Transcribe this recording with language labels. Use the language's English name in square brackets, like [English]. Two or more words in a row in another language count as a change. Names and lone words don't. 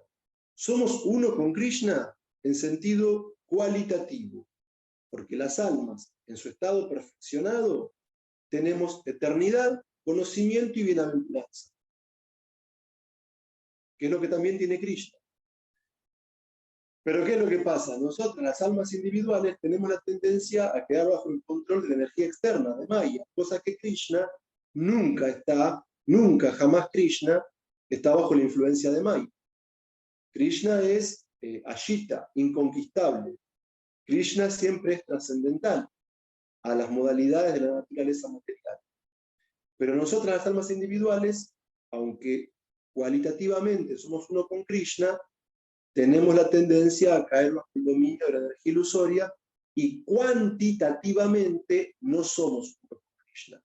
[Spanish] Somos uno con Krishna en sentido cualitativo, porque las almas, en su estado perfeccionado, tenemos eternidad, conocimiento y bienaventuranza, que es lo que también tiene Krishna. Pero ¿qué es lo que pasa? Nosotros, las almas individuales, tenemos la tendencia a quedar bajo el control de la energía externa, de Maya, cosa que Krishna nunca, jamás Krishna está bajo la influencia de Maya. Krishna es Ashita, inconquistable. Krishna siempre es trascendental a las modalidades de la naturaleza material. Pero nosotras, las almas individuales, aunque cualitativamente somos uno con Krishna, tenemos la tendencia a caer bajo el dominio de la energía ilusoria y cuantitativamente no somos uno con Krishna.